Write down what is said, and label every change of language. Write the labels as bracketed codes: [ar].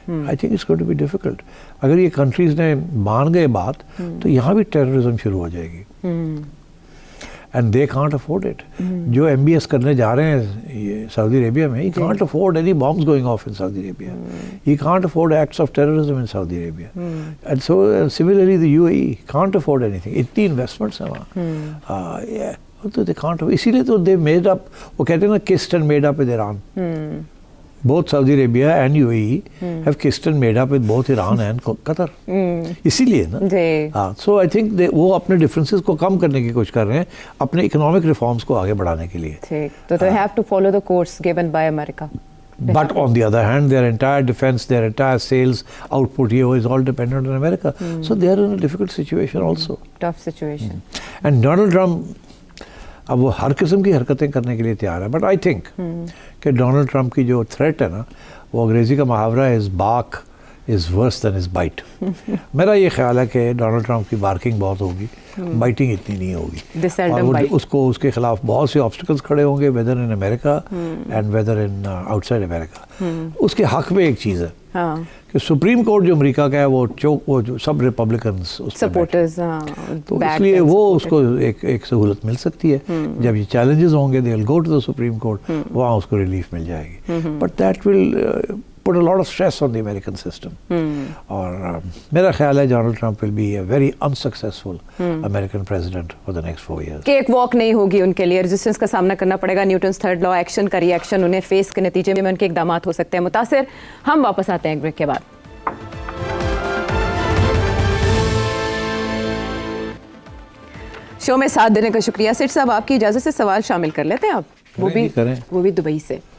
[en] I think it's going to be difficult. [ur] اگر یہ countries نے مان گئے بات تو یہاں بھی ٹیررزم شروع ہو جائے گی. [en] And they can't afford it. [ur] جو MBS کرنے جا رہے ہیں یہ سعودی عربیہ میں, [en] He can't afford any bombs going off in Saudi he can't afford acts of terrorism in Saudi and so similarly the UAE can't afford anything. [ur] اتنی investments ہیں وہاں, تو [en] They can't. [ur] اسی لیے تو [en] they made up, [ur] وہ کہتے ہیں نا [en] Kissed and made up with Iran. Both Saudi Arabia and UAE have kissed and made up with both Iran and Qatar. [ur] اسی لیے نا. ہاں, [en] so I think [ur] وہ اپنے ڈفرینسز کو کم کرنے کی کوشش کر رہے ہیں اپنے اکنامک ریفارمز کو آگے بڑھانے کے لیے. [en] تو they have to follow the course given by America. But on the other hand, their entire defense, their entire sales output here is all dependent on America. So they are in a difficult situation also. Tough situation. [ur] And Donald Trump اب وہ ہر قسم کی حرکتیں کرنے کے لیے تیار ہے. [en] but I think [ur] کہ ڈونلڈ ٹرمپ کی جو تھریٹ ہے نا, وہ انگریزی کا محاورہ ہے, [en] His bark is worse than his bite. [ur] میرا یہ خیال ہے کہ ڈونلڈ ٹرمپ کی بارکنگ بہت ہوگی, بائٹنگ اتنی نہیں ہوگی. اور اس کے خلاف بہت سے آبسٹیکلس کھڑے ہوں گے, [en] Whether in America and whether in outside America. [ur] اس کے حق میں ایک چیز ہے کہ سپریم کورٹ جو امریکہ کا ہے وہ جو سب ریپبلکنز سپورٹرز, تو اس لیے وہ اس کو ایک سہولت مل سکتی ہے. جب یہ چیلنجز ہوں گے [en] they will go to the Supreme Court, [ur] وہاں اس کو ریلیف مل جائے گی. [en] But that will put a lot of stress on the American system. [ur] اور میرا خیال ہے [en] Donald Trump will be a very unsuccessful American president for the next 4 years. [ur] کہ ایک واک نہیں ہوگی ان کے لیے, ریزسٹنس کا سامنا کرنا پڑے گا. نیوٹنس تھرڈ لا, ایکشن کا ری ایکشن, انہیں فیس کے نتیجے میں ان کے اقدامات ہو سکتے ہیں متاثر. ہم واپس آتے ہیں ایک بریک کے بعد. شو میں ساتھ دینے کا شکریہ. سیٹ صاحب آپ کی اجازت سے سوال شامل کر لیتے ہیں آپ, وہ بھی دبئی سے.